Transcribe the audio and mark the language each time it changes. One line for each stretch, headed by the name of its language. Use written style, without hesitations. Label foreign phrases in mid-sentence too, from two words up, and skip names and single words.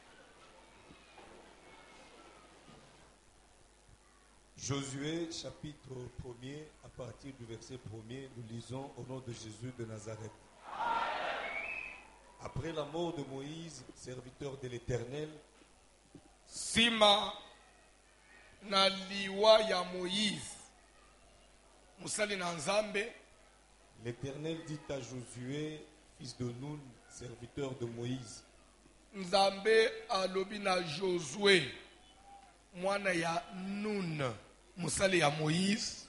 French: Josué, chapitre 1er, à partir du verset 1er, nous lisons au nom de Jésus de Nazareth. Après la mort de Moïse, serviteur de l'Éternel,
Lingala: Sima na liwa ya Moïse.
French: l'Éternel dit à Josué, fils de Nun, serviteur de Moïse,
Lingala: Nzambe alobina Josué, mwana ya Nun, musali ya Moïse.